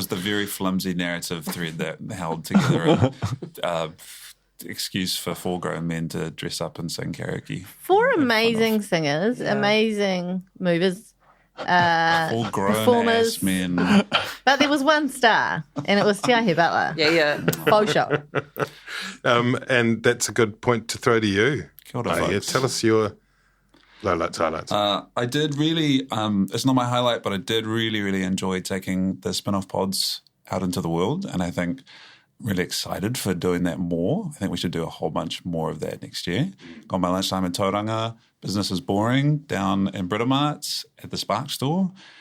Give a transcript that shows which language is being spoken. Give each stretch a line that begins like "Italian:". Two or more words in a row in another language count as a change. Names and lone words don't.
English: It was the very flimsy narrative thread that held together a excuse for 4 grown men to dress up and sing karaoke. 4 amazing singers, amazing movers, 4 grown-ass men. But there was 1 star, and it was Te Aihe Butler. Yeah. Faux show. And that's a good point to throw to you.
Māori: Kia ora,
English: folks. Tell us your highlights. I did really, it's not my highlight, but I did really, really enjoy taking the spin-off pods out into the world, and I think really excited for doing that more. I think we should do a whole bunch more of that next year. Got my lunchtime in Tauranga, Business is Boring down in Britomart at the Spark store.